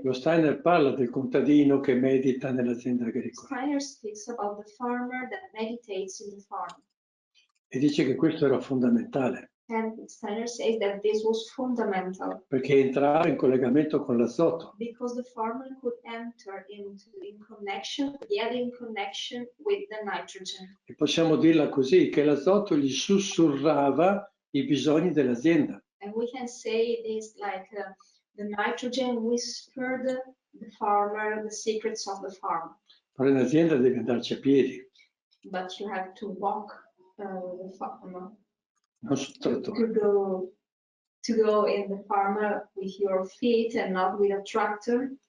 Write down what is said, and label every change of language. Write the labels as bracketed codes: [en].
[it] lo Steiner parla del contadino che medita nell'azienda agricola [en] Steiner speaks about the farmer that meditates in the farm. [it] e dice che questo era fondamentale [en] And Steiner says that this was fundamental [it] perché entrava in collegamento con l'Azoto. [en] because the farmer could enter in connection, get in connection with the nitrogen. [it] E possiamo dirla così, che l'Azoto gli sussurrava i bisogni dell'azienda. [en] And we can say it is like the nitrogen whispered the farmer the secrets of the farm. [it] Però in azienda devi andarci a piedi, [en] But you have to walk the farmer [it] non sul trattore. [en] to go in the farmer with your feet and not with a tractor.